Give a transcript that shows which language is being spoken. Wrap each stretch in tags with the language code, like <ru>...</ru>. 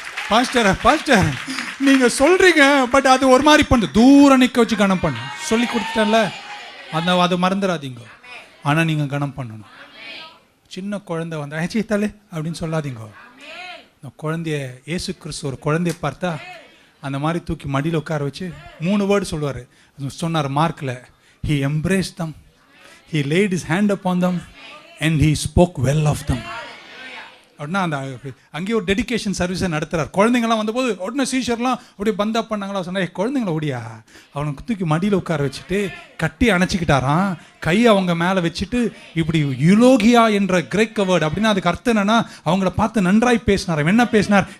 <ta>Pastor நீங்க சொல்றீங்க, but அது ஒரு மாதிரி பண்ணு, தூரம் நிக்க வச்சு கணம் பண்ணு. சொல்லி கொடுத்தல, அதை மறந்துடாதீங்க. ஆனா நீங்க கணம் பண்ணணும். சின்ன குழந்தை வந்து அச்சீத்தாலே அப்படின்னு சொல்லாதீங்க. இந்த குழந்தைய, இயேசு கிறிஸ்து ஒரு குழந்தைய பார்த்தா அந்த மாதிரி தூக்கி மடியில் உட்கார வச்சு 3 வேர்டு சொல்லுவார். சொன்னார் மார்க்கில்,</ta> <en>he embraced them, he laid his hand upon them and he spoke well of them.</en> <ta>அப்படின்னா அந்த அங்கேயே ஒரு டெடிகேஷன் சர்வீஸை நடத்துகிறார். குழந்தைங்களாம் வந்தபோது உடனே சீஷர்லாம் அப்படியே பந்தா பண்ணாங்களா, சொன்னா குழந்தைங்கள ஓடியா அவனுக்கு தூக்கி மடியில் உட்கார வச்சுட்டு கட்டி அணைச்சிக்கிட்டாராம். கையை அவங்க மேலே வச்சுட்டு இப்படி யுலோகியா என்ற கிரேக்க வேர்டு, அப்படின்னா அதுக்கு அர்த்தம் என்னன்னா, அவங்கள பார்த்து நன்றாய் பேசினார். என்ன பேசினார்?</ta>